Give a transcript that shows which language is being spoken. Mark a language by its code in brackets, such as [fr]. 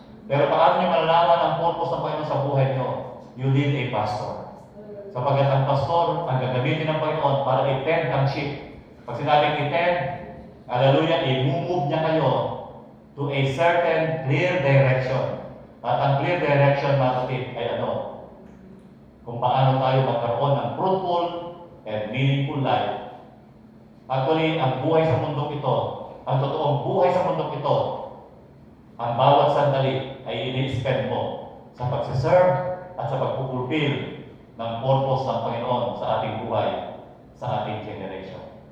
[tl] Pero paano niyo malalaman ang purpose ng Panginoon sa buhay niyo? [en] You need a pastor. [tl] Sapagat ang pastor ang gagamitin ng Panginoon para i-tend ang sheep. Pag sinabing i-tend, hallelujah, i-move niya kayo [en] to a certain clear direction. [tl] At ang clear direction, mga ay ano? Kung paano tayo magkaroon ng fruitful and meaningful life. Actually, ang buhay sa mundong ito, ang totoong buhay sa mundong ito, ang bawat sandali ay ini-spend mo sa pagsiserve at sa pagpupulfill ng purpose ng Panginoon sa ating buhay, sa ating generation.